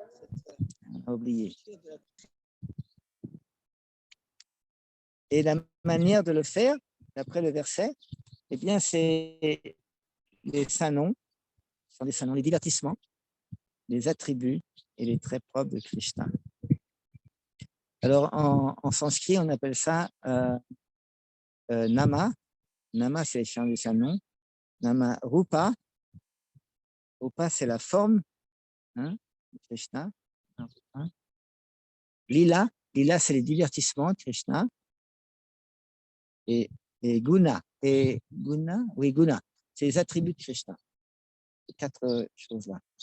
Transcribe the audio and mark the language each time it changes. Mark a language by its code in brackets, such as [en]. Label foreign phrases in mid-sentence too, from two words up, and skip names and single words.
[fr] Et la manière de le faire, d'après le verset, eh bien, c'est les saints noms, les divertissements, les attributs et les traits propres de Krishna. Alors, en sanskrit, on appelle ça nama. Nama, c'est les saints noms. [sa] Nama rupa, Rupa, [fr] c'est la forme, hein, de Krishna. Hein. Lila, c'est les divertissements de Krishna. Et guna, guna, c'est les attributs de Krishna. Ces 4 choses-là.